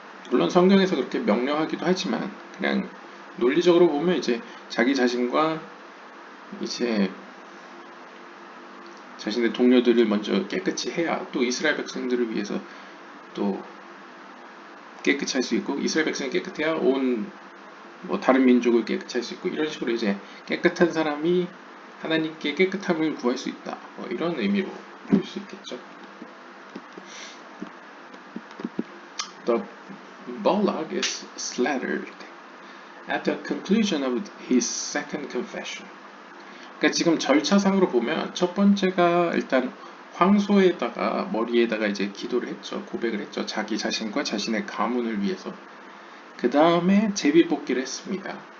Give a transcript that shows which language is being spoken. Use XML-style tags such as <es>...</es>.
<ko>물론 성경에서 그렇게 명령하기도 하지만 그냥 논리적으로 보면 이제 자기 자신과 이제 자신의 동료들을 먼저 깨끗이 해야 또 이스라엘 백성들을 위해서 또 깨끗이 할 수 있고 이스라엘 백성이 깨끗해야 온 다른 민족을 깨끗이 할 수 있고 이런 식으로 이제 깨끗한 사람이 하나님께 깨끗함을 구할 수 있다. 이런 의미로 볼 수 있겠죠.</ko> <en>The Balak is slaughtered at the conclusion of his second confession.</en> <ko>그러니까 지금 절차상으로 보면 첫 번째가 일단 황소에다가 머리에다가 이제 기도를 했죠. 고백을 했죠. 자기 자신과 자신의 가문을 위해서. 그 다음에 제비뽑기를 했습니다.</ko>